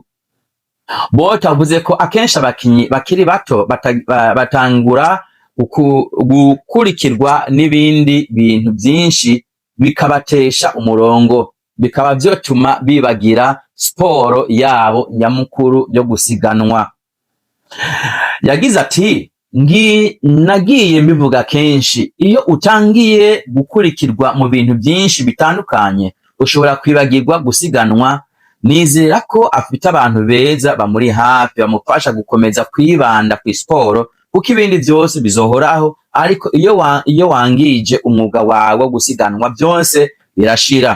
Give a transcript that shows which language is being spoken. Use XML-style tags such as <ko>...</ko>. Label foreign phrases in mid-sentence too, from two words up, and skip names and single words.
<rn>Bolt avuze ko akenshi abakinyi bakiri bato batangura gukurikirwa n'ibindi bintu byinshi bikabatesha umurongo, bikaba vyotuma bibagira sport yabo nyamukuru yo gusiganwa. Yagize ati nagiye mbivuga kenshi, iyo utangiye gukurikirwa mu bintu byinshi bitandukanye ushobora kwibagirwa gusiganwa. Nizera ko afite abantu beza bamuri hafi bamufasha gukomeza kwibanda ku sport kuko ibindi byose bizohoraho, ariko iyo wangije umwuga wawe wo gusiganwa byose birashira.</rn>